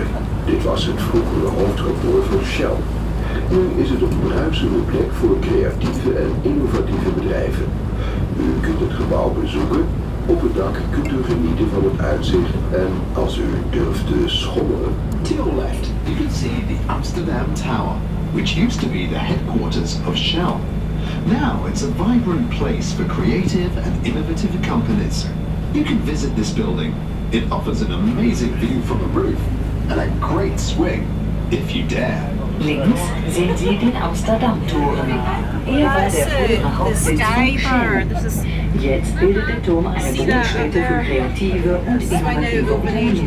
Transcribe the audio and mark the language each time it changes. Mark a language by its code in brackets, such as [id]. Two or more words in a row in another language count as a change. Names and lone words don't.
[nl] Dit was het vroegere hoofdkantoor van Shell. Nu is het een bruisende plek voor creatieve en innovatieve bedrijven. U kunt het gebouw bezoeken. Op het dak kunt u genieten van het uitzicht en als u durft te schommelen. [en] To your left, you can see the Amsterdam Tower, which used to be the headquarters of Shell. Now it's a vibrant place for creative and innovative companies. You can visit this building. It offers an amazing view from the roof and a great swing, if you dare. [de] Links sehen Sie den Amsterdam-Toren. Er war der frühere Hauptsitz von Shell. Jetzt bildet der Turm eine Grundstätte für kreative und innovative Unternehmen.